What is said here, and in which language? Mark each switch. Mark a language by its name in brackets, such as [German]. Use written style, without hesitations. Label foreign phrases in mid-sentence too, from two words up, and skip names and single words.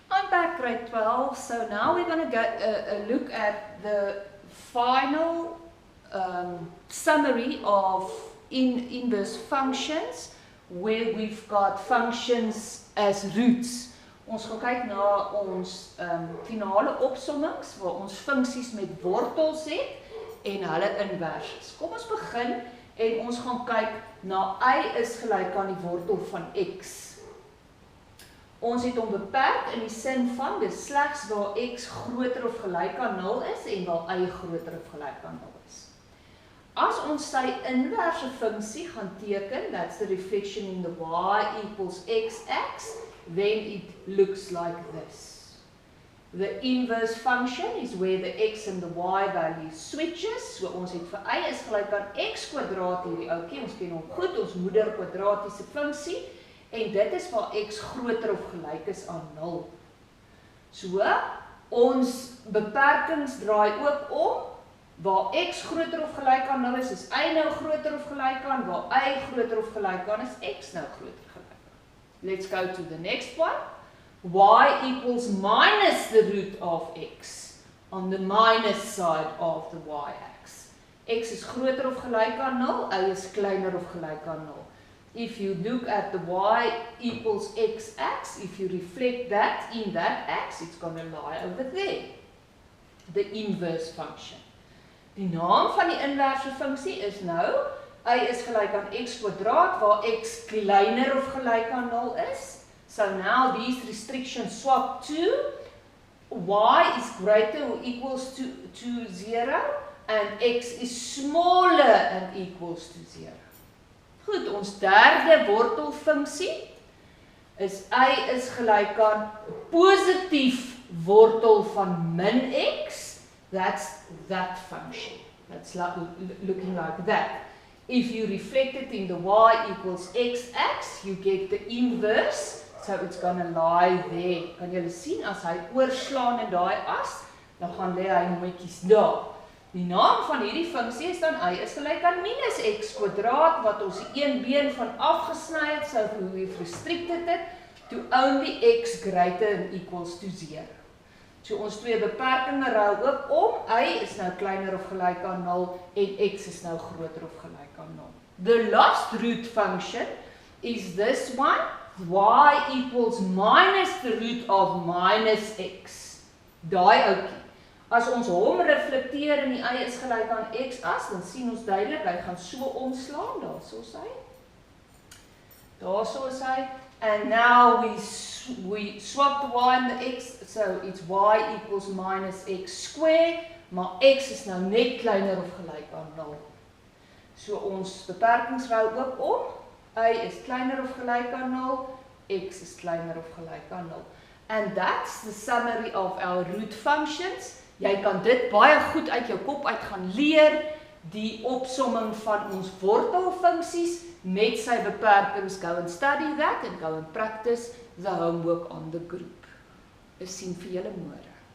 [English] back grade 12, so now we're going to go look at the final summary of inverse functions, where we've got functions as roots. [Afrikaans] Ons gaan kyk na ons finale opsommings, waar ons funksies met wortels het, en hulle inverses. Kom ons begin, en ons gaan kyk na y is gelyk aan die wortel van x. Ons het hom beperk in die sin van, dis slegs waar x groter of gelyk aan 0 is, en waar y groter of gelyk aan 0 is. As ons sy inverse funksie gaan teken, [English] that's the reflection in the y equals x, then it looks like this. The inverse function is where the x and the y value switches, [Afrikaans] so ons het vir y is gelyk aan x kwadraat hierdie oukie, ons ken hom goed, ons moeder kwadratiese funksie, en dit is waar x groter of gelyk is aan 0. So, ons beperkings draai ook om, waar x groter of gelyk aan 0 is y nou groter of gelyk aan, waar y groter of gelyk aan is x nou groter gelyk aan. [English] Let's go to the next one. Y equals minus the root of x on the minus side of the y-axis. [Afrikaans] X is groter of gelyk aan 0, y is kleiner of gelyk aan 0. [English] If you look at the y equals x-axis, if you reflect that in that axis, it's going to lie over there. The inverse function. [Afrikaans] Die naam van die inverse funksie is nou, y is gelyk aan x kwadraat, waar x kleiner of gelyk aan 0 is. [English] So now these restrictions swap to y is greater or equals to 0, and x is smaller and equals to 0. [Afrikaans] Goed, ons derde wortelfunksie is y is gelyk aan positief wortel van min x. [English] That's that function. That's looking like that. If you reflect it in the y equals x-axis, you get the inverse, so it's going to lie there. [Afrikaans] Kan julle sien, as hy oorslaan in daai as, dan gaan lê hy nommetjies daar. Die naam van hierdie funksie is dan y is gelyk aan minus x kwadraat, wat ons die een been van afgesny het, [English] so we've restricted it to only x greater than equals to 0. [Afrikaans] So ons twee beperkinge ruil ook om, y is nou kleiner of gelyk aan 0, en x is nou groter of gelyk aan 0. [English] The last root function is this one, y equals minus the root of minus x. [Afrikaans] Daai oukie. As ons hom reflekteer en die y is gelyk aan x as, dan sien ons duidelik, hy gaan so omslaan, daar so is hy. Daar so is hy. [English] And now we swap the y and the x, so it's y equals minus x square, [Afrikaans] maar x is nou net kleiner of gelyk aan 0. So ons beperkings ruil ook om, y is kleiner of gelyk aan 0, x is kleiner of gelyk aan 0. [English] And that's the summary of our root functions. [Afrikaans] Jy kan dit baie goed uit jou kop uit gaan leer, die opsomming van ons wortelfunksies met sy beperkings. [English] Go and study that and go and practice the homework on the group. [Afrikaans] Ons sien vir julle môre.